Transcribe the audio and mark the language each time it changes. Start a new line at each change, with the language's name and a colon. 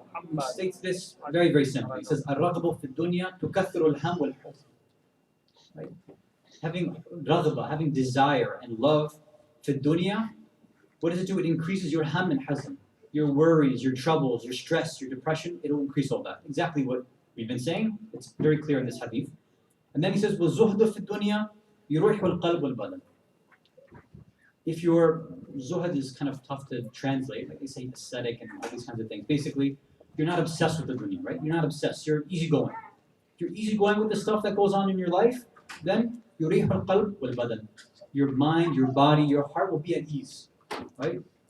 English: He states this very, very simply. He says,
Arabic: "Ar-raghabu fi dunya tukathiru al-ham wal-huzn."
English: Right? Having raghba, having desire and love for dunya, what does it do? It increases your ham and hazn, your worries, your troubles, your stress, your depression. It'll increase all that. Exactly what we've been saying. It's very clear in this hadith. And then he says,
Arabic: وَالزُّهْدُ فِي الدُّنْيَا يُرُوحُ الْقَلْبُ وَالْبَدَنِ.
English: If your zuhd is kind of tough to translate, like they say aesthetic and all these kinds of things. Basically, you're not obsessed with the dunya, right? You're not obsessed. You're easygoing. If you're easygoing with the stuff that goes on in your life, then
Arabic: يُرِيحُ الْقَلْبُ وَالْبَدَنِ.
English: Your mind, your body, your heart will be at ease, right?